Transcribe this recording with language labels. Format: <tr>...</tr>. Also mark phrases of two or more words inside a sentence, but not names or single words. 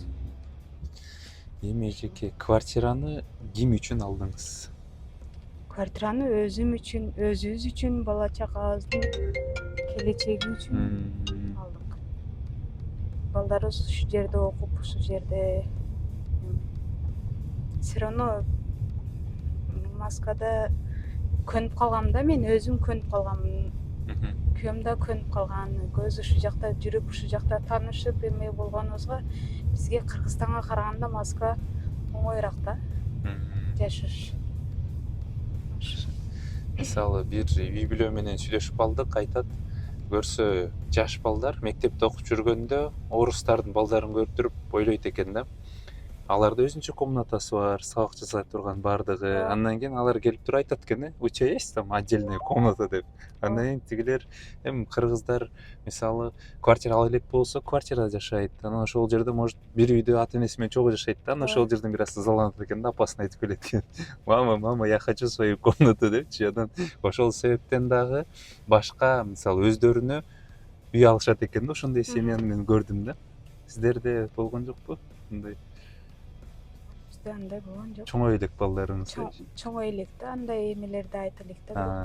<ky>Эми жеке квартираны ким үчүн алдыңыз? Квартираны өзүм үчүн, өзүбүз үчүн, бала чакабыздын келечеги үчүн алдык. Балдарыбыз ушул жерде окуп, ушул жерде</ky> <ru>все равно</ru> <ky>Москвада көнүп калгам да, мен өзүм көнүп калгам. Күйөөм да көнүп калган, көз ушул жакта жүрүп, ушул жакта таанышып эме болгонубузга бизге Кыргызстанга караганда Москва оңоюраак да жашаш. Мисалы бир үй бүлө менен сүйлөшүп алдык, айтат, көрсө жаш балдар мектепте окуп жүргөндө орустардын балдарын көрүп туруп ойлойт экен да. Аларда өзүнчө комнатасы бар, сабак жасай турган бардыгы. Андан кийин алар келип туруп айтат экен,</ky> <ru>у тебя есть там отдельная комната деп.</ru> <ky>Андан кийин тигилер эми кыргыздар мисалы квартира ала элек болсо квартирада жашайт. Анан ошол жерде может бир үйдө ата энеси менен чогуу жашайт да. Анан ошол жерден бир аз ызаланат экен да, апасына айтып келет экен.</ky> <ru>Мама, я хочу свою комнату депчи.</ru> <ky>Анан ошол себептен дагы башка мисалы өздөрүнө үй алышат экен да. Ошондой семьяны мен көрдүм да. Сиздерде болгон жокпу? Мындай Бизде андай болгон жок. чоңой элек балдарыңыз. Чоңой элек да, андай эмелерди айта элек да.</ky>